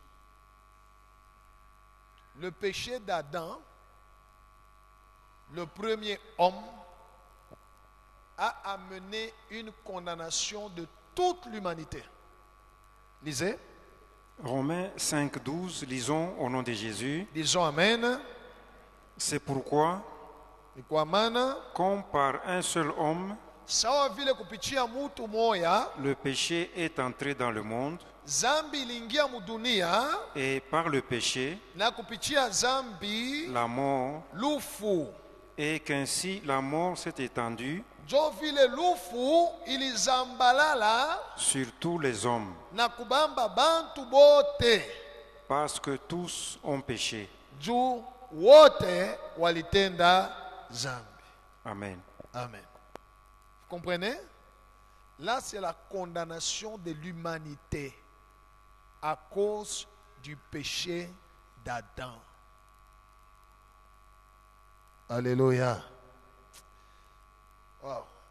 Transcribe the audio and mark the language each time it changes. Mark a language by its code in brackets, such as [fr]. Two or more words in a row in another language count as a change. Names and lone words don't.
[fr] Le péché d'Adam, le premier homme, a amené une condamnation de toute l'humanité. Lisez. Romains 5, 12, lisons au nom de Jésus. Disons Amen. C'est pourquoi, comme par un seul homme, [sw] sawa vile kupitia mutu moya, [fr] le péché est entré dans le monde, [sw] zambi iliingia mudunia, [fr] et par le péché, [sw] na kupitia zambi [fr] la mort, [sw] lufu, [fr] et qu'ainsi la mort s'est étendue [sw] jo vile lufu ilizambalala [fr] sur tous les hommes, [sw] na kubamba bantu bote, [fr] parce que tous ont péché. [sw] juu wote walitenda zambi. [fr] Amen. Amen. Vous comprenez? Là, c'est la condamnation de l'humanité à cause du péché d'Adam. Alléluia. Wow.